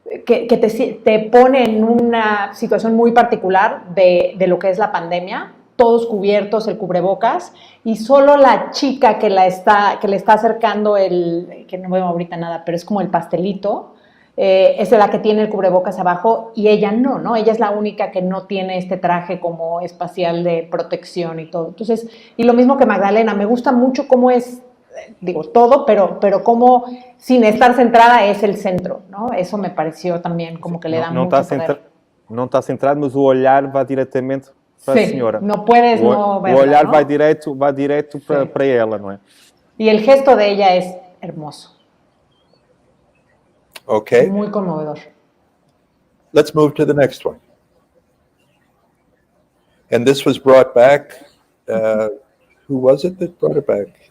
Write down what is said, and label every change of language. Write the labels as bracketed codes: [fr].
[es] te pone en una situación muy particular de lo que es la pandemia, todos cubiertos, el cubrebocas, y solo la chica que le está acercando que no veo ahorita nada, pero es como el pastelito, es la que tiene el cubrebocas abajo, y ella no, ella es la única que no tiene este traje como espacial de protección y todo. Entonces, y lo mismo que Magdalena, me gusta mucho cómo es, digo, todo, pero cómo sin estar centrada es el centro, ¿no? Eso me pareció también como que le da mucho poder. [pt] Não está centrado, mas o olhar vai diretamente para a senhora. [es] No puedes no verla, [pt] o olhar [es] ¿no? [pt] vai direto para ela, não é? [es] Y el gesto de ella es hermoso. [en] Okay. [es] Muy conmovedor. [en] Let's move to the next one. And this was brought back. Who was it that brought it back?